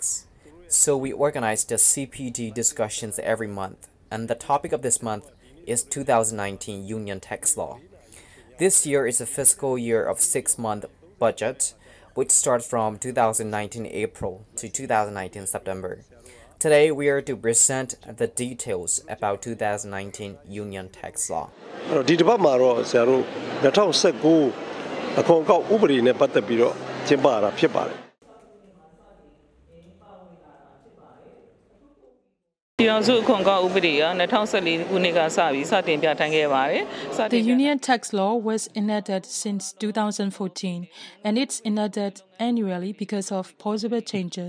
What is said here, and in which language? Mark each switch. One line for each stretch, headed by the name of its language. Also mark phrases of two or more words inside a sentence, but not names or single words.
English: So we organize the CPD discussions every month, and the topic of this month is 2019 Union Tax Law. This year is a fiscal year of 6-month budget, which starts from 2019 April to 2019 September. Today, we are to present the details about 2019 Union Tax Law.
Burmese: ဒီတစ်ပတ်မှာတော့ဆရာတို့2019အခွန်အကောက်ဥပဒေနဲ့ပတ်သက်ပြီးတော့ကျင်းပတာဖြစ်ပါတယ်
English: The Union Tax Law was enacted since 2014, and it's enacted annually because of possible changes.